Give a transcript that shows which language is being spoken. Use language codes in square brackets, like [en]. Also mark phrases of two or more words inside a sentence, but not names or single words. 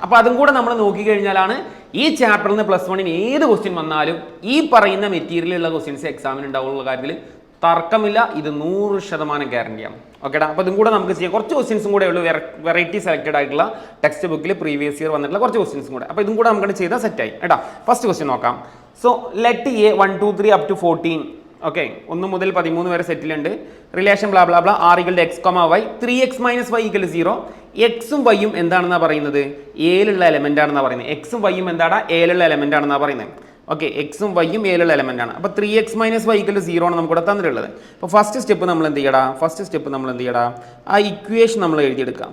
[ml] അപ്പോൾ അതും കൂടെ നമ്മൾ നോക്കിക്കഴിഞ്ഞാലാണ് ഈ ചാപ്റ്ററിൽ നിന്ന് +1 ഏത് ക്വസ്റ്റ്യൻ വന്നാലും ഈ പറയുന്ന മെറ്റീരിയലുള്ള ക്വസ്റ്റ്യൻസ് എക്സാമിന് ഉണ്ടാവുള്ള കാര്യത്തിൽ തർക്കമില്ല. ഇത് 100% ഗ്യാരണ്ടിയാണ്. ഓക്കേടാ. അപ്പോൾ ഇതും കൂടെ നമുക്ക് ചെയ്യാം. കുറച്ച് ക്വസ്റ്റ്യൻസും കൂടെ ഉള്ളൂ. [en] variety selected [ml] ആയിട്ടുള്ള ടെക്സ്റ്റ് ബുക്കിൽ [en] previous year [ml] വന്നിട്ടുള്ള കുറച്ച് ക്വസ്റ്റ്യൻസും കൂടെ. അപ്പോൾ ഇതും കൂടെ നമുക്ക് ചെയ്താൽ സെറ്റായി കേട്ടോ. [en] first question [ml] നോക്കാം. [en] so let A 1 2 3 up to 14. [ml] ഓക്കെ, 1 മുതൽ 13 വരെ സെറ്റിലുണ്ട്. [en] relation bla bla bla [ml] r = x, y 3x - y = 0. എക്സും വൈയും എന്താണെന്നാണ് പറയുന്നത്? എയിലുള്ള എലമെന്റ് ആണെന്നാണ് പറയുന്നത്. എക്സും വൈയും എന്താണ്? എയിലുള്ള എലമെന്റ് ആണെന്നാണ് പറയുന്നത്. ഓക്കെ, എക്സും വൈയും എയിലുള്ള എലമെന്റ് ആണ്. അപ്പോൾ 3x - y = 0 ആണ് നമുക്കിവിടെ തന്നിട്ടുള്ളത്. അപ്പോൾ [en] first step [ml] നമ്മൾ എന്ത് ചെയ്യടാ? ആ ഇക്വേഷൻ നമ്മൾ എഴുതിയെടുക്കാം.